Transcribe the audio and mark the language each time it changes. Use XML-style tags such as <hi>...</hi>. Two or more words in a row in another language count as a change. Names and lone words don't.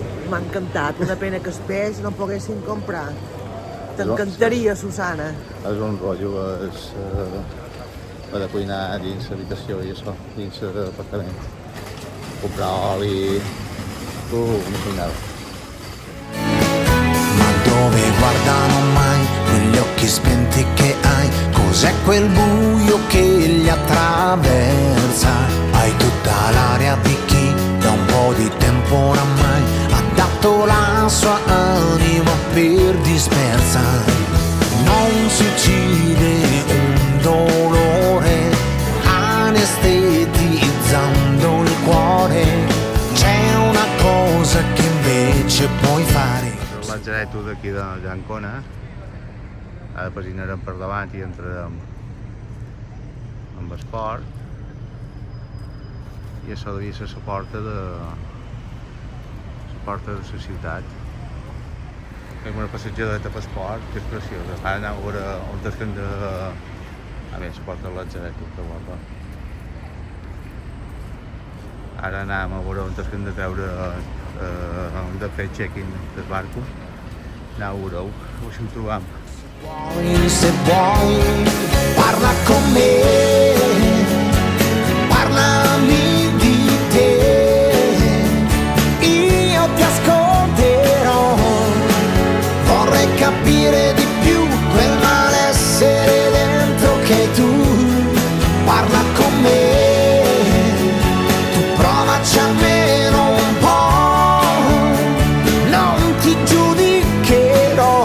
<ca>M'ha encantat, una pena que els peix no poguessin comprar. T'encantaria, Susana. És un rotllo, de cuinar dins l'habitació i això, dins l'apartament. Comprar oli, una cuinada.</ca> <it>Ma dove guardano mai negli occhi spenti che hai? Cos'è quel buio che li attraversa? Hai tutta l'aria di chi da un po' di tempo oramai ha dato la sua anima per dispersa. Non si uccide un dolore anestetizzando il cuore. C'è una cosa che invece puoi fare.</it> <ca>L'atzareto d'aquí d'Ancona. Ara pasinarem per davant i entrarem amb el port. I això devia ser la porta de la ciutat. Fem una passejadeta pel port, que és preciosa. Ara anem a veure on és que hem de... A més, la porta de l'atzareto, que guapa. Ara anem a veure on és que hem de treure, on de fer check-in del barco. Aneu a veure-ho, si ho trobam.</ca> <it>Se vuoi, parla con me, parlami di te, io ti ascolterò, vorrei capire di più quel malessere dentro che tu, parla con me, tu provaci almeno un po', non ti giudicherò.</it>